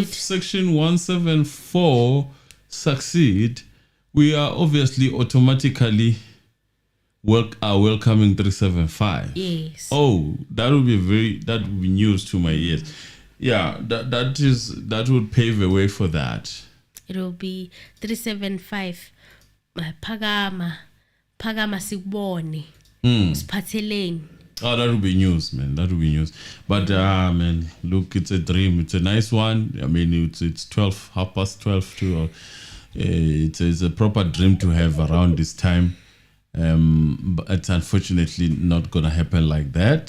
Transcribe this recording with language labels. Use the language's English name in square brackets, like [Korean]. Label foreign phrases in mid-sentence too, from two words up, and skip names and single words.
[English] If Section 174 succeed, we are obviously automatically welcoming 375. Yes. Oh, that would be news to my ears. Yeah, that would pave the way for that. It will be 375. [Zulu] Pagama sikubone. Siphatheleni. [English] Oh, that would be news, man. That would be news. But look, it's a dream. It's a nice one. I mean, it's 12, 12:30 too. It's a proper dream to have around this time. But it's unfortunately not gonna happen like that.